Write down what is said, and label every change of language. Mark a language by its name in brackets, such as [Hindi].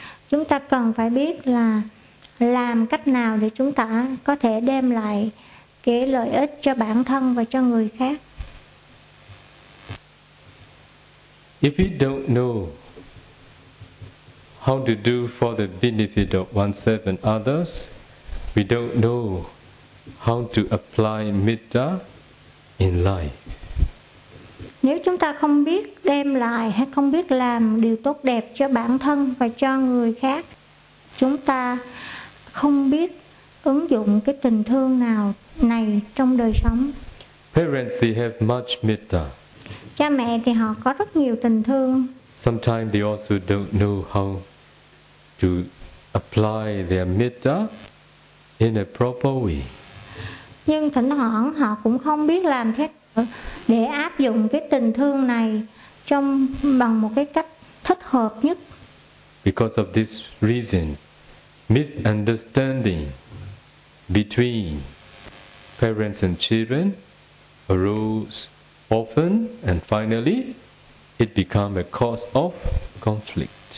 [Vietnamese] Chúng ta cần phải biết là làm cách nào để chúng ta có thể đem lại cái lợi ích cho bản thân và cho người khác. [English] If we don't know how to do for the benefit of oneself and others, we don't know how to apply metta in life. [Vietnamese] Nếu chúng ta không biết đem lại hay không biết làm điều tốt đẹp cho bản thân và cho người khác, chúng ta không biết ứng dụng cái tình thương nào này trong đời sống. [English] Parents, they have much metta. [Vietnamese] Cha mẹ thì họ có rất nhiều tình thương. [English] Sometimes they also don't know how to apply their metta in a proper way. [Vietnamese] Nhưng thỉnh thoảng họ cũng không biết làm thế để áp dụng cái tình thương này trong bằng một cái cách thích hợp nhất. [English] Because of this reason, misunderstanding between parents and children arose often, and finally, it became a cause of conflict.